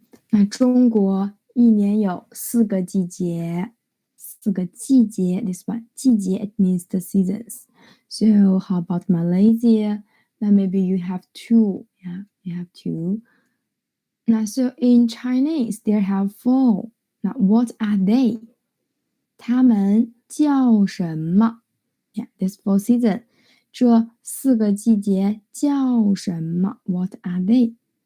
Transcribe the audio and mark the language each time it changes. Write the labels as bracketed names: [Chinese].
[Chinese] 那中国一年有4个季节，4个季节。 [English] This one 季节 it means the seasons. So how about Malaysia? Now maybe you have 2. Yeah, you have 2. Now so in Chinese there have 4. Now what are they? 它们叫什么 Yeah, this 4 season. [Chinese] 这4个季节叫什么 What are they?